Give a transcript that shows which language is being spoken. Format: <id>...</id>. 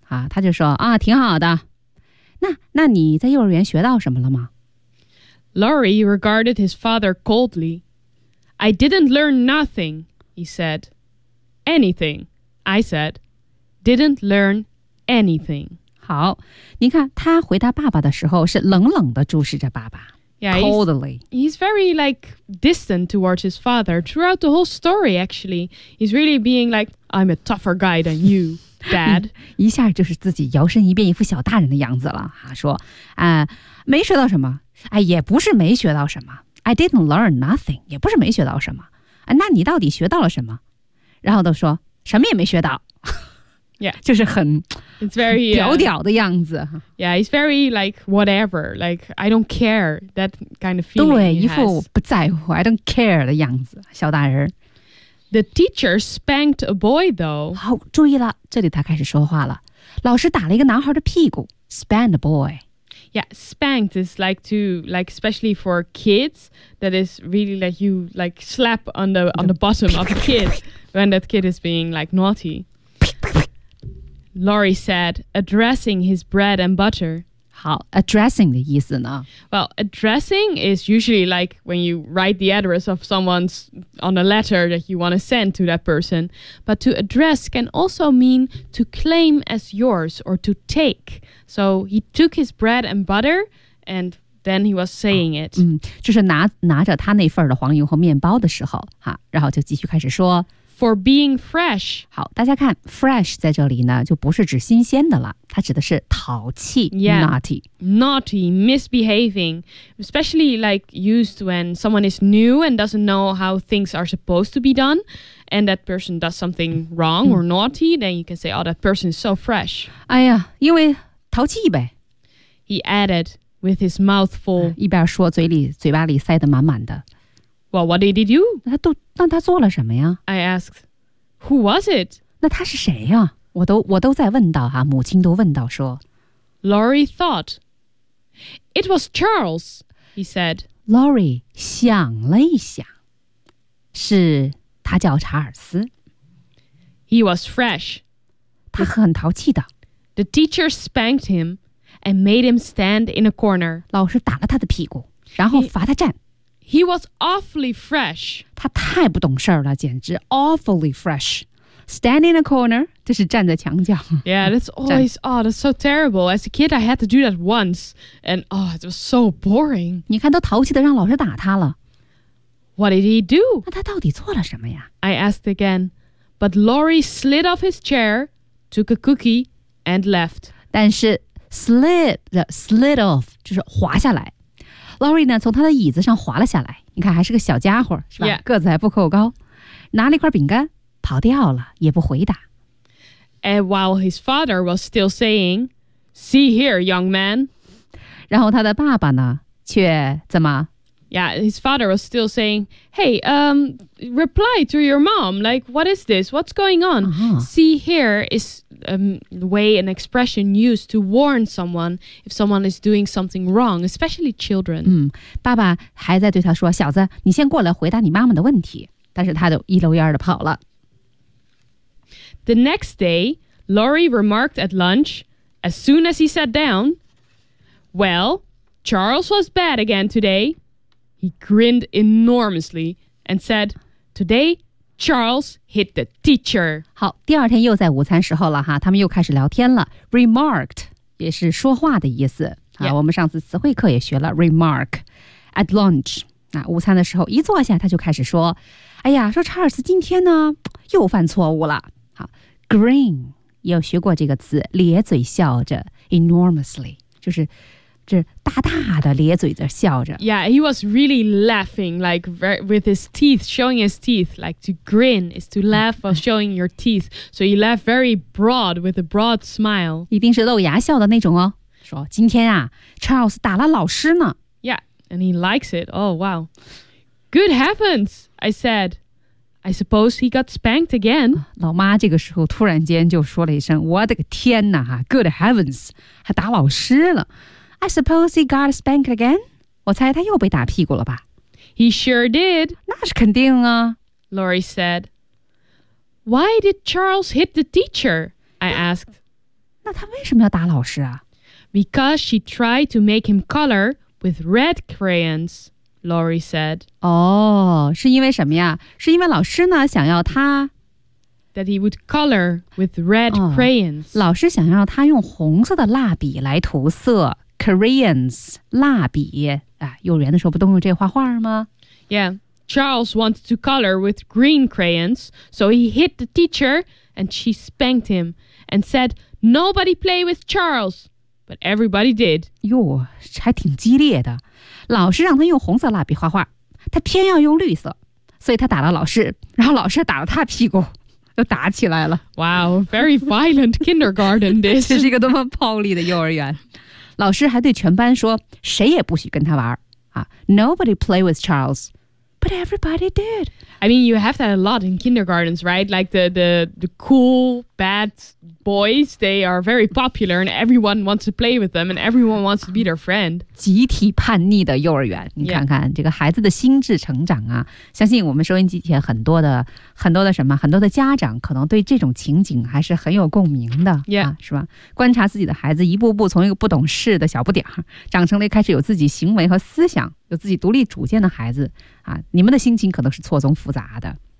<zh>啊，他就说啊，挺好的。那你在幼儿园学到什么了吗？</zh> <en>Laurie regarded his father coldly. I didn't learn nothing, he said. Anything, I said. Didn't learn anything.</en> <zh>好，你看他回答爸爸的时候是冷冷地注视着爸爸</zh> <en>yeah, coldly. He's very like distant towards his father throughout the whole story actually. He's really being like, I'm a tougher guy than you, dad.</en> <zh>一下就是自己摇身一变一副小大人的样子了，说没学到什么，也不是没学到什么。</zh> <en>I didn't learn nothing,</en> <zh>也不是没学到什么。那你到底学到了什么？然后都说什么也没学到。</zh> <en>Yeah,</en> <zh>就是很</zh> <en>it's very,</en> <zh>屌屌的样子。</zh> <en>Yeah, he's very like whatever, like I don't care, that kind of feeling.</en> <zh>对，一副不在乎</zh> <en>I don't care</en> <zh>的样子，小大人。</zh> <en>The teacher spanked a boy, though.</en> <zh>好，注意了，这里他开始说话了。老师打了一个男孩的屁股</zh> <en>spanked a boy. Yeah, spanked is like to like especially for kids. That is really like you like slap on the bottom of a kid when that kid is being like naughty. Laurie said, addressing his bread and butter.</en> <zh>好 addressing 的意思呢</zh> <en>Well, addressing is usually like when you write the address of someone's on a letter that you want to send to that person. But to address can also mean to claim as yours or to take. So he took his bread and butter and then he was saying it.</en> <zh>就是拿着他那份的黄油和面包的时候，然后就继续开始说</zh> <en>for being fresh.</en> <zh>好，大家看 fresh 在这里呢，就不是指新鲜的了，它指的是淘气</zh> <en>yeah, naughty. Naughty, misbehaving, especially like used when someone is new and doesn't know how things are supposed to be done, and that person does something wrong or naughty, then you can say, oh, that person is so fresh.</en> <zh>哎呀，因为淘气呗。</zh> <en>He added with his mouth full.</en> <zh>一边说嘴巴里塞得满满的。</zh> <en>Well, what did he do?</en> <zh>那他做了什么呀?</zh> <en>I asked, who was it?</en> <zh>那他是谁呀? 我都在问到啊,母亲都问到说。</zh> <en>Laurie thought, it was Charles, he said.</en> <zh>Laurie 想了一想,是他叫查尔斯。</zh> <en>He was fresh.</en> <zh>他很淘气的。</zh> <en>The teacher spanked him and made him stand in a corner.</en> <zh>老师打了他的屁股,然后罚他站。</zh> <en>He was awfully fresh.</en> <zh>他太不懂事儿了，简直</zh> <en>awfully fresh. Stand in a corner,</en> <zh>这是站在墙角。</zh> <en>Yeah, that's always, oh, that's so terrible. As a kid, I had to do that once. And, oh, it was so boring.</en> <zh>你看都淘气的让老师打他了。</zh> <en>What did he do?</en> <zh>那他到底做了什么呀?</zh> <en>I asked again. But Laurie slid off his chair, took a cookie, and left.</en> <zh>但是</zh> <en>slid off,</en> <zh>就是滑下来。 Laurie 呢从他的椅子上滑了下来，你看还是个小家伙是吧、</zh> <en>yeah.</en> <zh>个子还不够高，拿了一块饼干跑掉了，也不回答。</zh> <en>And while his father was still saying, see here, young man.</en> <zh>然后他的爸爸呢却怎么</zh> <en>Yeah, his father was still saying, hey, reply to your mom, like, what is this? What's going on?、 Uh-huh. See here is the way an expression used to warn someone if someone is doing something wrong, especially children.、</en> <zh>嗯、爸爸还在对他说，小子，你先过来回答你妈妈的问题。但是他就一溜烟的跑了。</zh> <en>The next day, Laurie remarked at lunch, as soon as he sat down, well, Charles was bad again today. He grinned enormously and said,Today, Charles hit the teacher.</en> <zh>好，第二天又在午餐时候了哈，他们又开始聊天了。Remarked 也是说话的意思、</zh> <en>yeah.</en> <zh>啊。我们上次词汇课也学了</zh> <en>remark at lunch</en> <zh>啊，午餐的时候一坐下他就开始说，哎呀，说查尔斯今天呢又犯错误了。好 ，grin 有学过这个词，咧嘴笑着 ，enormously 就是。这大大的咧嘴的笑着。</zh> <en>Yeah, he was really laughing, like with his teeth, showing his teeth, like to grin is to laugh while showing your teeth. So he laughed very broad with a broad smile.</en> <zh>一定是露牙笑的那种哦。说今天啊 ，Charles 打了老师呢。</zh> <en>Yeah, and he likes it. Oh wow, good heavens! I said, I suppose he got spanked again.</en> <zh>老妈这个时候突然间就说了一声，我的个天哪！哈 ，</zh> <en>good heavens，</en> <zh>还打老师了。</zh> <en>I suppose he got spanked again?</en> <zh>我猜他又被打屁股了吧?</zh> <en>He sure did.</en> <zh>那是肯定啊。</zh> <en>Laurie said. Why did Charles hit the teacher? I asked.</en> <zh>那他为什么要打老师啊?</zh> <en>Because she tried to make him color with red crayons, Laurie said.</en> <zh>哦,是因为什么呀?是因为老师呢,想要他...</zh> <en>That he would color with red crayons.</en> <zh>老师想要他用红色的蜡笔来涂色。 Koreans, 蜡笔、啊、幼儿园的时候不都用这画画吗</zh> <en>Yeah, Charles wanted to color with green crayons, so he hit the teacher and she spanked him and said, nobody play with Charles, but everybody did.</en> <zh>哟，还挺激烈的。老师让他用红色蜡笔画画，他偏要用绿色，所以他打了老师，然后老师打了他屁股。又打起来了。</zh> <en>Wow, very violent kindergarten this.</en> <zh>这是一个多么暴力的幼儿园。老师还对全班说谁也不许跟他玩、啊、</zh> <en>Nobody play with Charles, but everybody did. I mean, you have that a lot in kindergartens, right? Like the cool, bad boys, they are very popular and everyone wants to play with them and everyone wants to be their friend.</en> <zh>集体叛逆的幼儿园，你看看、</zh> <en>yeah.</en> <zh>这个孩子的心智成长啊，相信我们收音机前很多的什么，很多的家长可能对这种情景还是很有共鸣的、 yeah. 啊、是吧？观察自己的孩子一步步从一个不懂事的小不点儿长成了开始有自己行为和思想，有自己独立主见的孩子啊，你们的心情可能是错综复杂的。</zh>